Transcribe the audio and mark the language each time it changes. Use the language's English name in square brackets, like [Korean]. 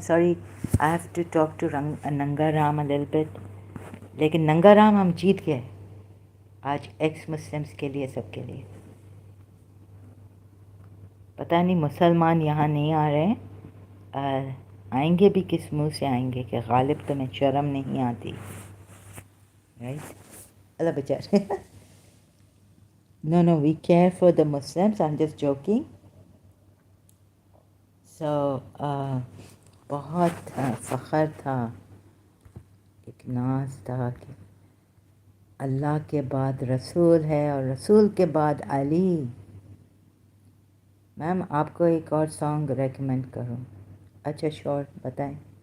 [English] sorry, I have to talk to Nanga Ram a little bit, [Hindi] लेकिन नंगा राम हम जीत गए आज, एक्स मुस्लिम्स के लिए, सबके लिए। पता नहीं मुसलमान यहाँ नहीं आ रहे हैं, आएंगे भी किस मुंह से आएंगे, कि गालिब तुम्हें शर्म नहीं आती, राइट? अल्लाह बेचारे। [English] No, we care for the Muslims, I'm just joking. [Hindi] So बहुत फ़ख्र था, एक नाज था कि अल्लाह के बाद रसूल है, और रसूल के बाद अली। मैम, आपको एक और सॉन्ग रेकमेंड करूँ? अच्छा श्योर, बताएं।